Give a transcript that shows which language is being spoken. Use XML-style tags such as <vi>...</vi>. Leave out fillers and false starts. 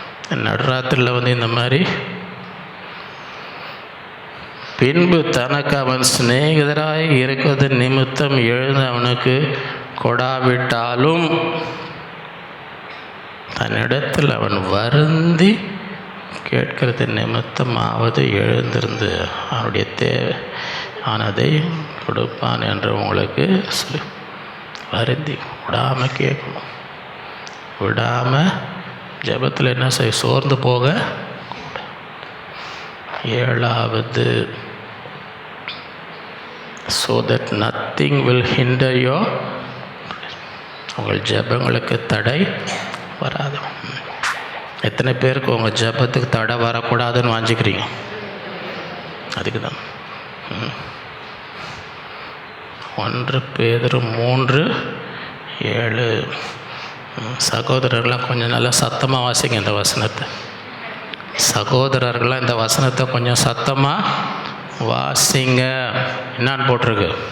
<ta>நடுராத்திரியில் வந்து இந்த மாதிரி, பின்பு தனக்கு அவன் சிநேகிதராய் இருக்கிறது நிமித்தம் எழுந்து அவனுக்கு கொடாவிட்டாலும் தன்னிடத்தில் அவன் வருந்தி கேட்கிறது நிமித்தமாவது எழுந்திருந்து அவனுடைய தேவையானதை கொடுப்பான் என்று உங்களுக்கு சொல்லி, வருந்தி விடாமல் கேட்கணும். விடாமல் ஜெபத்தில் என்ன செய்ய, சோர்ந்து போக.</ta> <en>7வது, so that nothing will hinder your,</en> <ta>உங்கள் ஜெபங்களுக்கு தடை வராது. எத்தனை பேருக்கு உங்கள் ஜெபத்துக்கு தடை வரக்கூடாதுன்னு வாஞ்சிக்கிறீங்க? அதுக்கு தான் 1 பேதுரு 3:7. சகோதரர்களாக கொஞ்சம் நல்லா சத்தமாக வாசிங்க இந்த வசனத்தை. சகோதரர்களாக இந்த வசனத்தை கொஞ்சம் சத்தமாக வாசிங்க. என்னான்னு போட்டிருக்கு?</ta>